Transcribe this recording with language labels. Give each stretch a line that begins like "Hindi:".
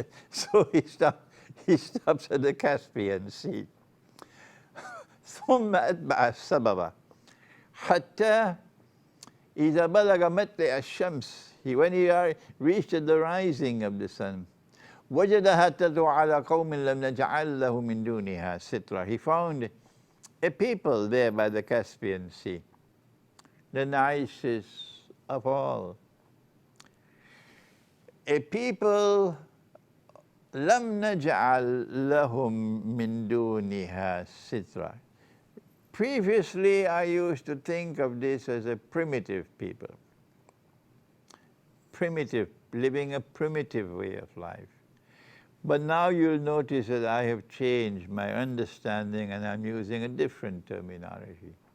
English: So he stops at the Caspian Sea.
Arabic: ثم أتبع السبب حتى إذا بلغ مطلع الشمس.
English: When he reached the rising of the sun,
Arabic: وجدها تدعو على قوم لم نجعل له من دونها سترا.
English: He found a people there by the Caspian Sea, the nicest of all. A people
Arabic: لم نجعل لهم من دونها سترا.
English: Previously, I used to think of this as a primitive people. Primitive, living a primitive way of life. But now you'll notice that I have changed my understanding and I'm using a different terminology.